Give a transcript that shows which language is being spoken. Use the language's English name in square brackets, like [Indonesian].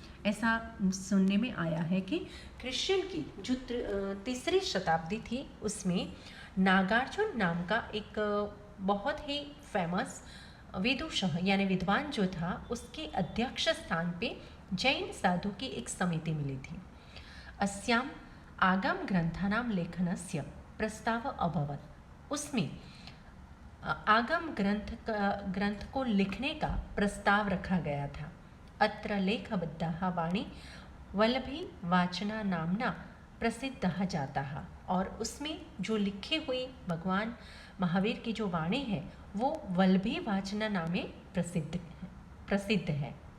[Hindi] ऐसा सुनने में आया है कि क्रिश्चियन की जो तीसरी शताब्दी थी उसमें नागार्जुन नाम का एक बहुत ही फेमस विदुषः यानी विद्वान जो था, उसके अध्यक्ष स्थान पे जैन साधु की एक समिति मिली थी। [Sanskrit] अस्याम आगम ग्रंथानां लेखनस्य प्रस्ताव अभवत्। [Hindi] उसमें आगम ग्रंथ को लिखने का प्रस्ताव रखा गया था। [Sanskrit] अत्र लेखबद्धाः वाणी वल्लभी वाचना नामना प्रसिद्धः जाताः, [Hindi] और उसमें जो लिखी हुई भगवान महावीर की जो वाणी है वो वल्लभी वाचना नामे प्रसिद्ध है।